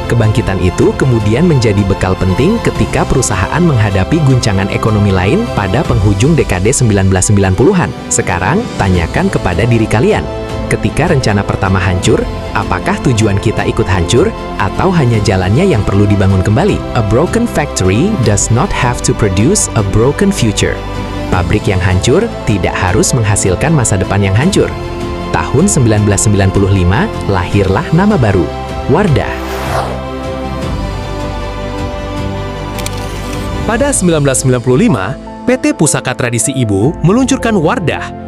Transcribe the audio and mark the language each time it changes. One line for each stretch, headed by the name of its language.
Indonesian: Kebangkitan itu kemudian menjadi bekal penting ketika perusahaan menghadapi guncangan ekonomi lain pada penghujung dekade 1990-an. Sekarang, tanyakan kepada diri kalian. Ketika rencana pertama hancur, apakah tujuan kita ikut hancur atau hanya jalannya yang perlu dibangun kembali?
English: A broken factory does not have to produce a broken future.
Indonesian: Pabrik yang hancur tidak harus menghasilkan masa depan yang hancur. Tahun 1995, lahirlah nama baru, Wardah. Pada 1995, PT Pusaka Tradisi Ibu meluncurkan Wardah,